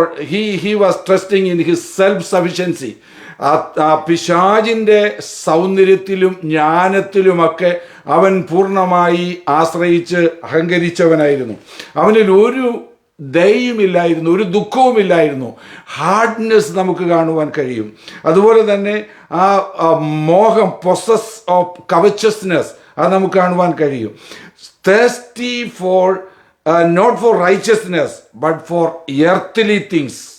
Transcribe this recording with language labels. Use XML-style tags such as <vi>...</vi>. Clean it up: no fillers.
<en>he was trusting in his self-sufficiency.</en> <ml>പിശാചിൻ്റെ സൗന്ദര്യത്തിലും ജ്ഞാനത്തിലുമൊക്കെ അവൻ പൂർണ്ണമായി ആശ്രയിച്ച് അഹങ്കരിച്ചവനായിരുന്നു. അവനിൽ ഒരു ദയയുമില്ലായിരുന്നു, ഒരു ദുഃഖവുമില്ലായിരുന്നു. ഹാർഡ്നെസ് നമുക്ക് കാണുവാൻ കഴിയും. അതുപോലെ തന്നെ ആ മോഹം, പൊസസ് ഓഫ് കവച്ചസ്നെസ്, അത് നമുക്ക് കാണുവാൻ കഴിയും.</ml> <en>thirsty for not for righteousness but for earthly things.</en>